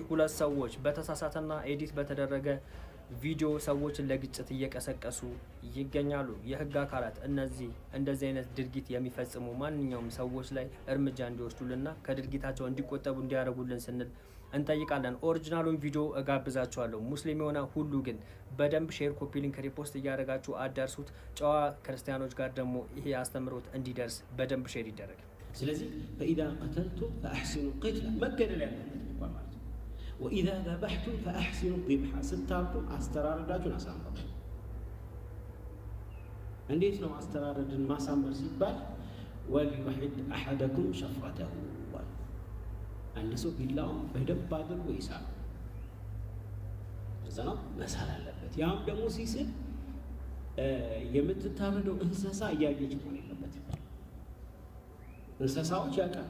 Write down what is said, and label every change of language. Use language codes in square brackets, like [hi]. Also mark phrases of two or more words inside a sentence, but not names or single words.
[am] ሁለት ሰዎች በተሳሳተና ኤዲት በተደረገ ቪዲዮ ሰዎችን ለግጭት እየቀሰቀሱ ይገኛሉ። የህግ አካላት እንደዚህ አይነት ድርጊት የሚፈጽሙ ማንኛውም ሰዎች ላይ እርምጃ እንዲወስዱልና ከድርጊታቸው እንዲቆጠቡ እንዲያደርጉልን ስንል እንጠይቃለን። ኦሪጂናሉን ቪዲዮ እጋብዛችኋለሁ። ሙስሊም የሆነ ሁሉ ግን በደንብ ሼር፣ [en] copy link፣ [am] ሪፖስት እያደረጋችሁ አዳርሱት። ጨዋ ክርስቲያኖች ጋር ደግሞ ይሄ አስተምሮት እንዲደርስ በደንብ ሼር ይደረግ። ስለዚህ [ar] فإذا قتلتم فأحسنوا القتل [am] መገደል ያለበት ማለት [ar] وإذا ذبحتم فأحسنوا الذبح [am] ስታርዱ አስተራረዳችሁን አሳምሩ። እንዴት ነው አስተራረድን ማሳመር ሲባል [ar] وليحد أحدكم شفرته [am] አንድ ሰው ቢላው በደብ አድርጎ ይሳል። እዛ ነው መሳል አለበት። ያም ደግሞ ሲስል የምትታረደው እንስሳ እያየች ነው ያለበት። እንስሳዎች ያውቃል።